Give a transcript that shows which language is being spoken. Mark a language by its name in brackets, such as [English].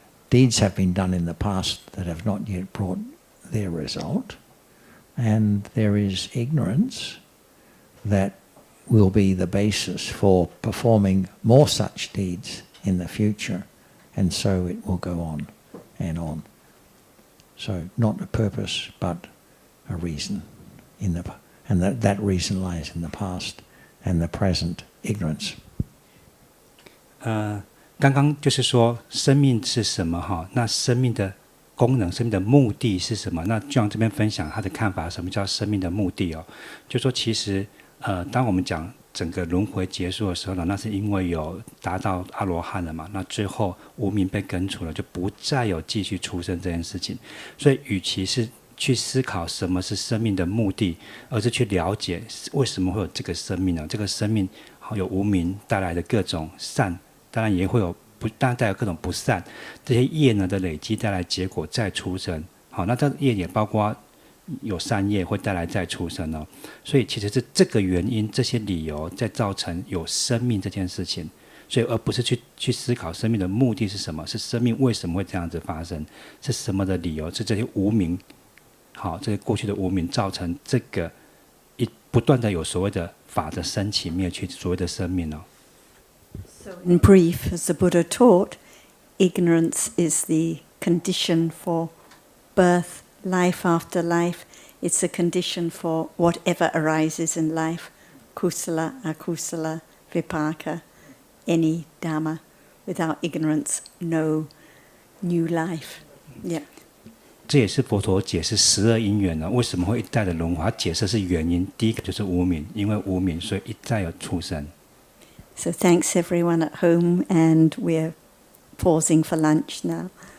[English] deeds have been done in the past that have not yet brought their result, and there is ignorance that will be the basis for performing more such deeds in the future, and so it will go on and on. So not a purpose, but a reason, and that reason lies in the past and the present ignorance. [Chinese] 刚刚就是说生命是什么哈？那生命的功能、生命的目的是什么？那John这边分享他的看法，什么叫生命的目的哦？就说其实当我们讲整个轮回结束的时候呢，那是因为有达到阿罗汉了嘛，那最后无明被根除了，就不再有继续出生这件事情。所以与其是去思考什么是生命的目的，而是去了解为什么会有这个生命呢？这个生命有无明带来的各种善。当然也会有当然带有各种不善，这些业呢的累积带来结果再出生。好，那这业也包括有善业会带来再出生哦。所以其实是这个原因、这些理由在造成有生命这件事情。所以而不是去思考生命的目的是什么，是生命为什么会这样子发生，是什么的理由，是这些无明，好，这些过去的无明造成这个不断的有所谓的法的升起灭去，所谓的生命哦。 [English] So in brief, as the Buddha taught, ignorance is the condition for birth, life after life. It's a condition for whatever arises in life, kusala, akusala, vipaka, any Dhamma. Without ignorance, no new life. Yeah. [Chinese] 这也是佛陀解释12因缘呢，为什么会一再的轮回？他解释是原因，第一个就是无明，因为无明，所以一再有出生。 [English] So thanks everyone at home, and we're pausing for lunch now.